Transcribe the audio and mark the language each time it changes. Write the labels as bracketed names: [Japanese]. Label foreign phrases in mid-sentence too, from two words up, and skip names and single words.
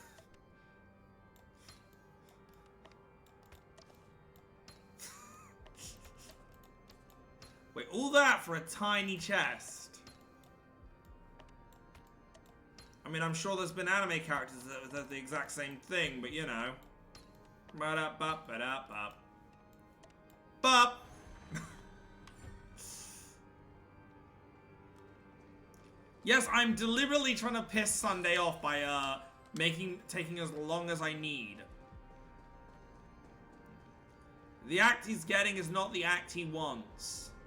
[English] Wait, all that for a tiny chest? I mean, I'm sure there's been anime characters that have the exact same thing, but you know. Ba-da-bup, ba-da-bup. Bup! Yes, I'm deliberately trying to piss Sunday off by, taking as long as I need. The act he's getting is not the act he wants.